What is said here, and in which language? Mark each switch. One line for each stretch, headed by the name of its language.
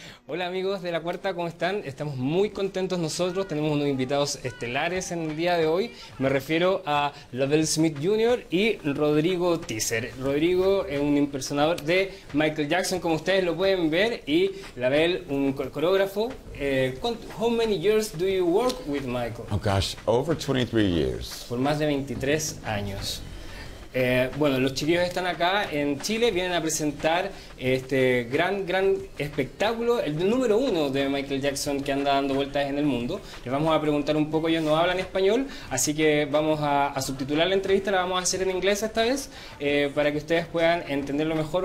Spanish: Hola amigos de la Cuarta, ¿cómo están? Estamos muy contentos nosotros, tenemos unos invitados estelares en el día de hoy. Me refiero a Lavelle Smith Jr. y Rodrigo Teaser. Rodrigo es un impersonador de Michael Jackson, como ustedes lo pueden ver, y Lavelle, un coreógrafo.
English: How many years do you work with Michael? Oh gosh, over 23 years.
Spanish: Por más de 23 años. Bueno, los chiquillos están acá en Chile, vienen a presentar este gran espectáculo, el número 1 de Michael Jackson que anda dando vueltas en el mundo. Les vamos a preguntar un poco, ellos no hablan español, así que vamos a subtitular la entrevista, la vamos a hacer en inglés esta vez, para que ustedes puedan entenderlo mejor.